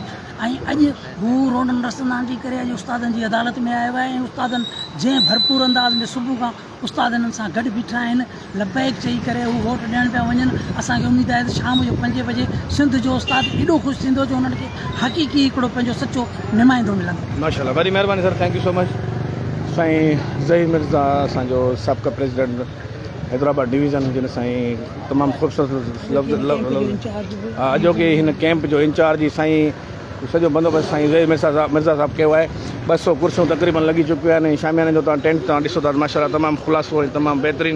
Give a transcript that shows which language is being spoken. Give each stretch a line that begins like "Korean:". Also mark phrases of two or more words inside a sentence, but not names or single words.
Sindhi: ऐं अॼु हू रोडनि रस्तनि तां करे अॼु उस्तादनि जी अदालत में आयो आहे ऐं उस्तादनि जंहिं भरपूर अंदाज़ में सुबुह खां उस्तादनि सां गॾु बीठा आहिनि, लबैक चई करे हू वोट ॾियण पिया वञनि। असांखे उमेदु आहे त शाम जो 5 बजे सिंध जो उस्ताद एॾो ख़ुशि थींदो जो हुननि खे हक़ीक़ी हिकिड़ो पंहिंजो सचो नुमाइंदो मिलंदो। माशाल्लाह, वॾी महिरबानी सर,
English: thank you so much.
Sindhi: साईं ज़हीर मिर्ज़ा असांजो साबिक़ा प्रेसिडेंट हैदराबाद डिवीज़न जिन साईं तमामु ख़ूबसूरत अॼोके हिन कैंप जो इंचार्ज साईं सॼो बंदोबस्तु साईं ज़हीर मिर्ज़ा साहब कयो आहे। 200 कुर्सियूं तक़रीबन लॻी चुकियूं आहिनि। शामियाने जो तव्हां टेंट तव्हां ॾिसो था माशाल्लाह तमामु ख़ुलासो ऐं तमामु बहितरीनु।